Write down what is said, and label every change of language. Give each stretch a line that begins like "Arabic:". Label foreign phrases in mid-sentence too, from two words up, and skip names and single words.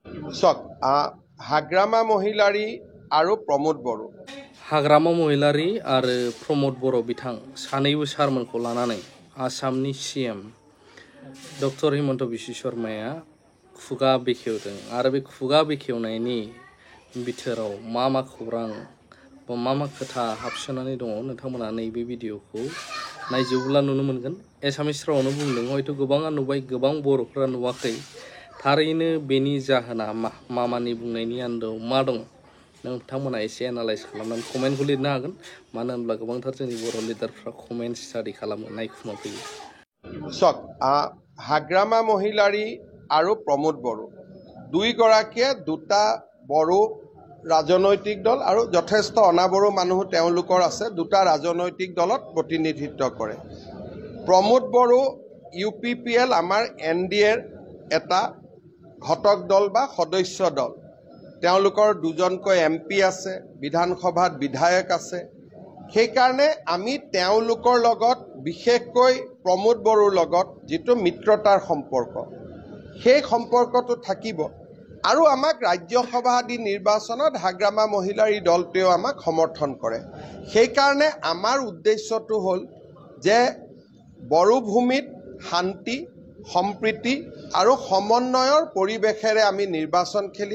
Assamese: চক হাগ্ৰামা মহিলাৰী আৰু प्रमोद बरो
Bodo: हाग्रामा महिलारी आरो प्रमोद बर' बिथां सानैबो सारमोनखौ लानानै आसामनि सीएम डक्टर हिमन्त बिश्व शर्माया खुगा बेखेवदों आरो बे खुगा बेखेवनायनि बिथोराव मा खौरां बा मा खोथा हाबसोनानै दङ नोंथांमोना नैबे भिडिअखौ नायजोबोब्ला नुनो मोनगोन। एसामिस रावावनो बुंदों, हयथ' गोबाङा नुबाय, गोबां बर'फोरा नुवाखै। थारैनो बेनि जाहोना मामानि बुंनायनि आन्दोआव मा दं नोंथांमोना एसे एनालाइज खालामनानै कमेन्टखौ लिरनो हागोन। मानो होनब्ला गोबांथार जोंनि बर' लिडारफ्रा
English: comment study
Bodo: खालामो, नायखुमा फैयो।
Assamese: চক হাগ্ৰামা মহিলাৰী আৰু प्रमोद बरो দুইগৰাকীয়ে দুটা বড়ো ৰাজনৈতিক দল আৰু যথেষ্ট অনাবড়ো মানুহ তেওঁলোকৰ আছে, দুটা ৰাজনৈতিক দলত প্ৰতিনিধিত্ব কৰে। प्रमोद बरो UPPL আমাৰ NDAৰ এটা ঘটক দল বা সদস্য দল। তেওঁলোকৰ দুজনকৈ MP আছে, বিধানসভাত বিধায়ক আছে। সেইকাৰণে আমি তেওঁলোকৰ লগত বিশেষকৈ प्रमोद बरोৰ লগত যিটো মিত্ৰতাৰ সম্পৰ্ক, সেই সম্পৰ্কটো থাকিব। আৰু আমাক ৰাজ্যসভা আদি নিৰ্বাচনত হাগ্ৰামা মহিলাৰী দলটোৱেও আমাক সমৰ্থন কৰে। সেইকাৰণে আমাৰ উদ্দেশ্যটো হ'ল যে বড়ো ভূমিত শান্তি, সম্প্ৰীতি আৰু সমন্বয়ৰ পৰিৱেশেৰে আমি নিৰ্বাচন খেলিম।